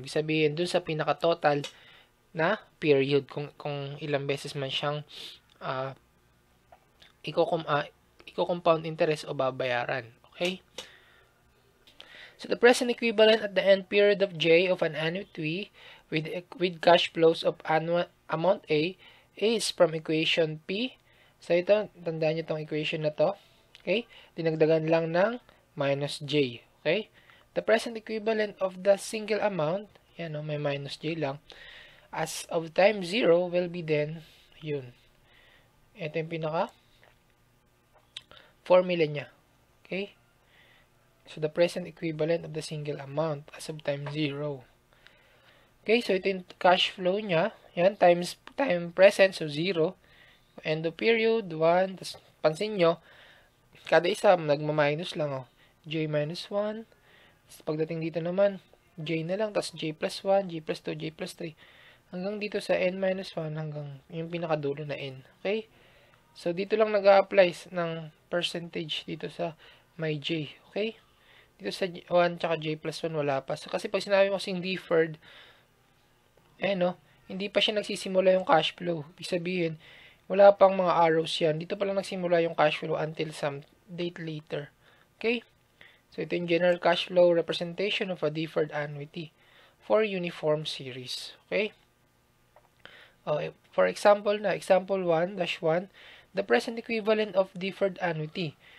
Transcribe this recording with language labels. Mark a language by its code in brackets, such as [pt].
[tl] Ibig sabihin, dun sa pinaka-total na period, kung ilang beses man siyang i-compound interest o babayaran. Okay? [en] So, the present equivalent at the end period of J of an annuity with cash flows of amount A is from equation P. [tl] So, ito, tandaan nyo itong equation na to. Okay? Dinagdagan lang ng minus J. Okay? [en] The present equivalent of the single amount, [tl] yan o, may minus J lang, [en] as of time 0 will be then, yun. [tl] Ito yung pinaka formula niya. Okay? [en] So, the present equivalent of the single amount as of time 0. [tl] Okay, so ito yung cash flow niya. Yan, times time present, so 0. End of period, 1. Tapos, pansin nyo, kada isa, nagma-minus lang o. J minus 1. Pagdating dito naman, J na lang, tapos J plus 1, J plus 2, J plus 3. Hanggang dito sa N minus 1, hanggang yung pinakadulo na N. Okay? So, dito lang nag-a-apply ng percentage dito sa may J. Okay? Dito sa 1 tsaka J plus 1, wala pa. So, kasi pag sinabi mo kasing deferred, no, hindi pa siya nagsisimula yung cash flow. Ibig sabihin, wala pang mga arrows yan. Dito pa lang nagsimula yung cash flow [en] until some date later. [tl] Okay? [en] So, ito yung general cash flow representation of a deferred annuity for uniform series. Okay? For example na, example 1-1, the present equivalent of deferred annuity.